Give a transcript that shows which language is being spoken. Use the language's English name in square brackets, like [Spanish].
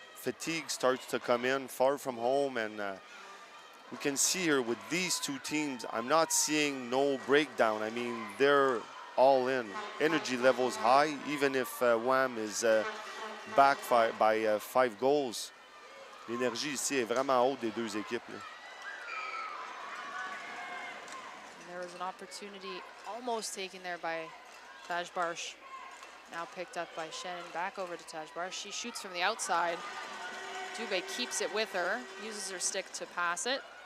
[English] fatigue starts to come in far from home, and we can see here with these two teams, I'm not seeing no breakdown. I mean, they're all in. Energy levels high, even if Wham is back by 5 goals. [French] L'énergie ici est vraiment haute des deux équipes, là. [English] There was an opportunity almost taken there by Taj Barsh. Now picked up by Shannon. Back over to Taj Barsh. She shoots from the outside. Dubé keeps it with her, uses her stick to pass it.